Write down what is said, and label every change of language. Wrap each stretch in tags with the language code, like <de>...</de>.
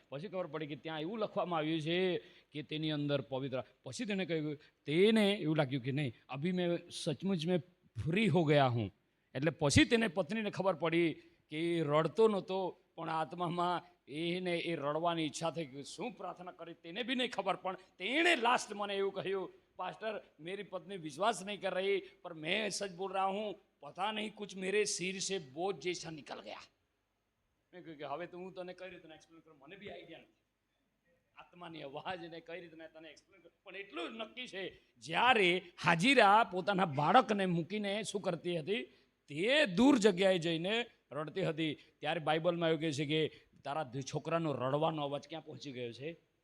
<gu>પછી ખબર પડી કે ત્યાં એવું લખવામાં આવ્યું છે કે તેની અંદર પવિત્ર. પછી તેને કહ્યું, તેને એવું લાગ્યું કે નહીં,</gu> <hi>અભી મેં સચમુચ મેં ફ્રી હો ગયા હું.</hi> <gu>એટલે પછી તેને પત્નીને ખબર પડી કે એ રડતો નહોતો, પણ આત્મામાં એને એ રડવાની ઈચ્છા થઈ ગઈ. શું પ્રાર્થના કરી તેને બી નહીં ખબર, પણ તેણે લાસ્ટ મને એવું કહ્યું,</gu> <hi>पास्टर मेरी पत्नी विश्वास नहीं कर रही, पर मैं सच बोल रहा हूँ, पता नहीं कुछ मेरे सिर से बोझ जैसा निकल गया. मैं क्योंकि</hi> <gu>હવે તો હું તને કઈ રીતે એક્સપ્લેન કરું, મને બી આઈડિયા નથી. આત્માની અવાજને કઈ રીતે તને એક્સપ્લેન કરું, પણ એટલું જ નક્કી છે, જ્યારે હાજીરા પોતાના બાળકને મૂકીને શું કરતી હતી? તે દૂર જગ્યાએ જઈને રડતી હતી. ત્યારે બાઇબલમાં એવું કહે છે કે તારા છોકરાનો રડવાનો અવાજ ક્યાં પહોંચી ગયો છે.</gu>